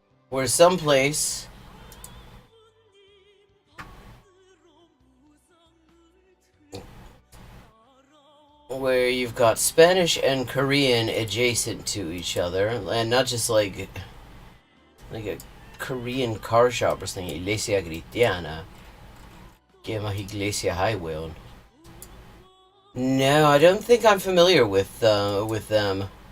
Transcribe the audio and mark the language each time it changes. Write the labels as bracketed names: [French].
[English] We're someplace where you've got Spanish and Korean adjacent to each other, and not just like a Korean car shop or something. [Spanish] Iglesia Cristiana. Que más iglesia hay, weón? [English] No, I don't think I'm familiar with them.